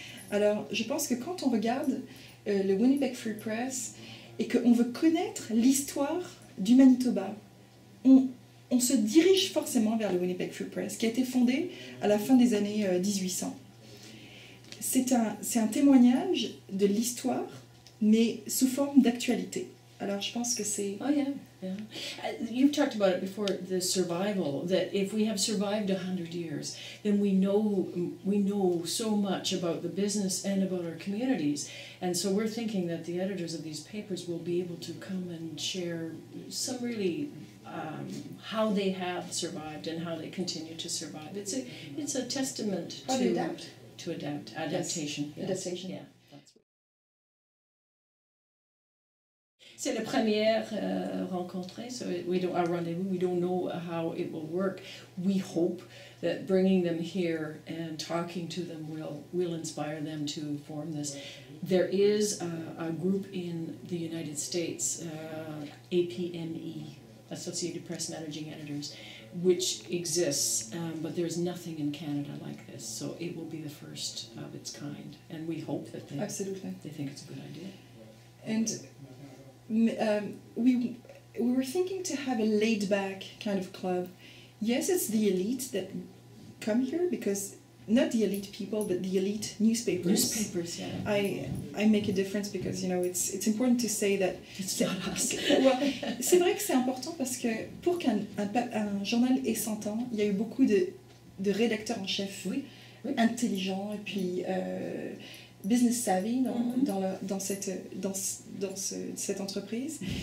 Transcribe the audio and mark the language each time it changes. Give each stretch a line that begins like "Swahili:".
French: Alors je pense que quand on regarde le Winnipeg Free Press et qu'on veut connaître l'histoire du Manitoba, on se dirige forcément vers le Winnipeg Free Press, qui a été fondé à la fin des années 1800. C'est un témoignage de l'histoire, mais sous forme d'actualité. Alors je pense que c'est...
English: Oh yeah, yeah. You've talked about it before, the survival, that if we have survived 100 years, then we know so much about the business and about our communities. And so we're thinking that the editors of these papers will be able to come and share some really how they have survived and how they continue to survive. It's a testament to adaptation. Yes. Adaptation. Yeah.
French: C'est la première rencontre,
English: so our rendezvous. We don't know how it will work. We hope that bringing them here and talking to them will inspire them to form this. There is a group in the United States, APME, Associated Press Managing Editors, which exists, but there's nothing in Canada like this, so it will be the first of its kind, and we hope that they think it's a good idea. And we were thinking to have a laid-back kind of club. Yes, it's the elite that come here, because not the elite people, but the elite newspapers. Newspapers, yeah. I make a difference because, you know, it's important to say that It's not us.
French: Well, c'est vrai que c'est important parce que pour qu'un journal ait 100 ans, il y a eu beaucoup de rédacteurs en chef intelligents et puis
English: business savvy
French: dans cette entreprise.